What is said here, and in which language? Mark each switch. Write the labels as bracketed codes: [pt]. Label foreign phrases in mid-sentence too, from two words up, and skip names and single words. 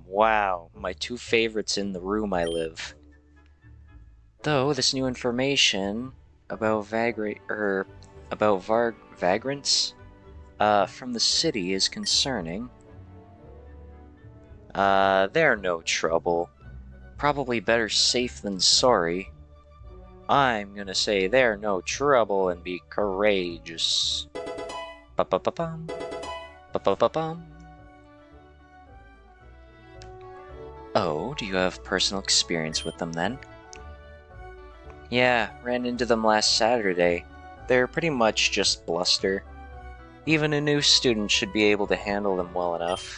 [en] Wow, my two favorites in the room I live. Though this new information about vagrants from the city is concerning. They're no trouble. Probably better safe than sorry. I'm gonna say they're no trouble and be courageous. Ba-ba-ba-bum. Ba-ba-ba-bum. Oh, do you have personal experience with them then? Yeah, ran into them last Saturday. They're pretty much just bluster. Even a new student should be able to handle them well enough.